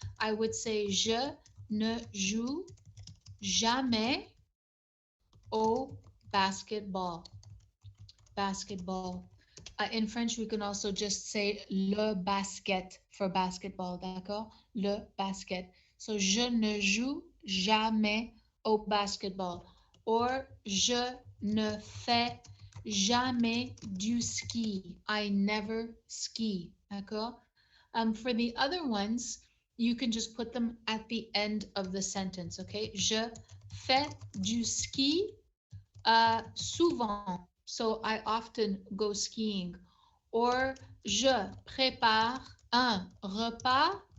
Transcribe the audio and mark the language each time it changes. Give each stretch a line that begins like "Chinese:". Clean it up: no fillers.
French: I would say, je ne joue jamais au basketball. Basketball.
English: In French, we can also just say le basket for basketball, d'accord?
French: Le basket. So, je ne joue jamais au basketball. Or, je ne fais jamais du ski.
English: I never ski, d'accord? For the other ones, you can just put them at the end of the sentence, okay?
French: Je fais du ski souvent.
English: So I often go skiing. Or
French: je prépare un repas.